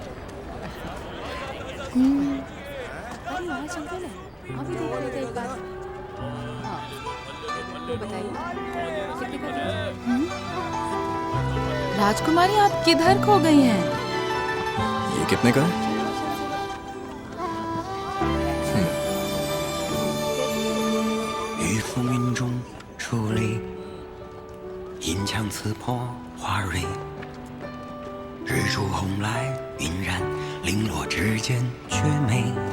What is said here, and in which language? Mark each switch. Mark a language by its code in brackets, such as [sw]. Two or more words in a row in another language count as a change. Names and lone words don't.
[hi] राजकुमारी, आप किधर खो गई हैं? ये कितने का है? [zh] 玉浮云中矗立，银枪刺破花蕊。日出红来晕染，零落之间绝美。